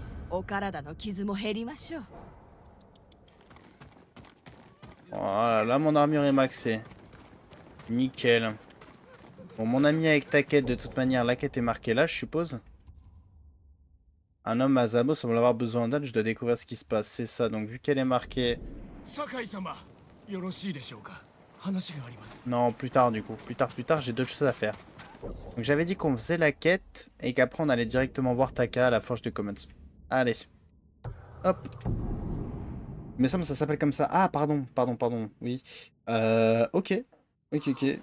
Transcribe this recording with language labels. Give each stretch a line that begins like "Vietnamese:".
Japanese: お体の傷も減りましょう。
French: Voilà, là, mon armure est maxée. Nickel. Bon, mon ami avec ta quête, de toute manière, la quête est marquée là, je suppose. Un homme à Zabo semble avoir besoin d'aide, je dois découvrir ce qui se passe. C'est ça, donc vu qu'elle est marquée...
Japanese: 酒井様よろしいでしょうか話があります
French: Non, plus tard du coup. Plus tard, j'ai d'autres choses à faire. Donc j'avais dit qu'on faisait la quête et qu'après on allait directement voir Taka à la forge de Commons. Allez. Hop. Mais ça s'appelle comme ça. Ah, pardon. Oui. Ok. Ok.